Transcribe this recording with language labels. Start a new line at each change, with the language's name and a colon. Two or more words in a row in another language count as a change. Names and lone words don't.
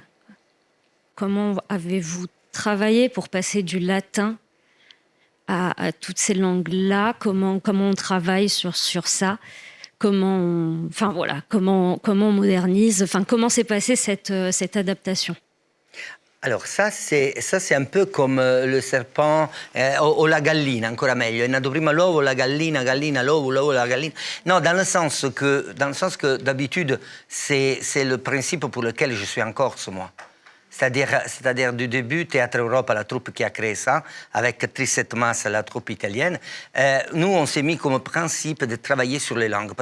French: Comment avez-vous travaillé pour passer du latin à toutes ces langues-là? Comment on travaille sur ça? Comment on modernise? Comment s'est passée cette adaptation? Alors ça c'est un peu comme le serpent
Italian: o la gallina, ancora meglio. È nato prima l'uovo, la gallina, l'uovo, l'uovo, la gallina.
French: Non, dans le sens que d'habitude, c'est le principe pour lequel je suis en Corse, moi. C'est-à-dire du début, Théâtre Europa, la troupe qui a créé ça, avec Trisette Massa, la troupe italienne, nous, on s'est mis comme principe de travailler sur les langues.